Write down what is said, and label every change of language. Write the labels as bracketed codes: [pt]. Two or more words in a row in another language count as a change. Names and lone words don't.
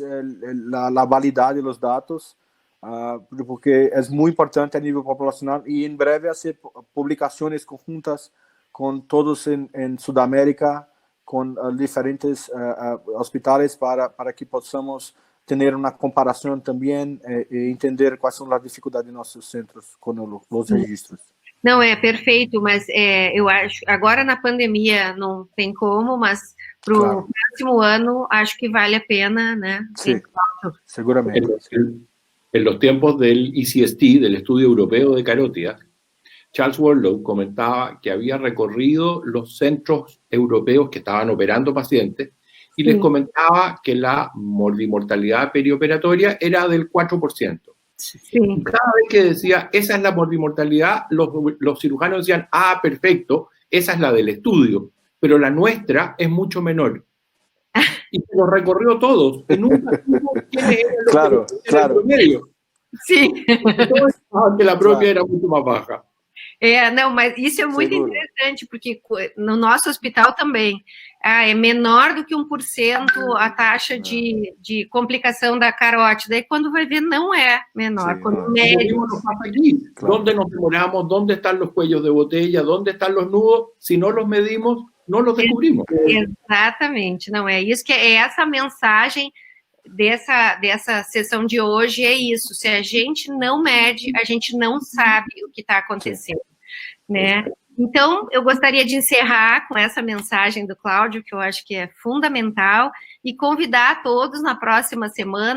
[es] la validad de los datos, porque es muy importante a nivel populacional, y en breve hacer publicaciones conjuntas con todos en Sudamérica, con diferentes hospitales para que podamos tener una [pt] comparação também e entender quais são as dificuldades de nossos centros com os registros. Não, é perfeito, mas eu acho, agora na pandemia não tem como, mas para o próximo ano acho que vale a pena, né? [es] Sí, seguramente. En los tiempos del ECST, del Estudio Europeo de Carótida, Charles Warlow comentaba que había recorrido los centros europeos que estaban operando pacientes y les comentaba que la morbimortalidad perioperatoria era del 4%. Sí. Cada vez que decía, esa es la morbimortalidad, los cirujanos decían, perfecto, esa es la del estudio, pero la nuestra es mucho menor. Y se los recorrió todos, y nunca supo quiénes eran los que eran el promedio. Sí. Todos pensaban que la propia era mucho más baja. [pt] Não, mas isso é muito interessante, porque no nosso hospital também é menor do que 1% a taxa de complicação da carótida, e quando vai ver não é menor. Quando mede... [es] ¿Dónde nos demoramos? ¿Dónde están los cuellos de botella? ¿Dónde están los nudos? Si no los medimos, no los descubrimos. [pt] Exatamente, não é isso que é essa mensagem dessa sessão de hoje, é isso. Se a gente não mede, a gente não sabe o que está acontecendo, né? Então, eu gostaria de encerrar com essa mensagem do Cláudio, que eu acho que é fundamental, e convidar todos na próxima semana.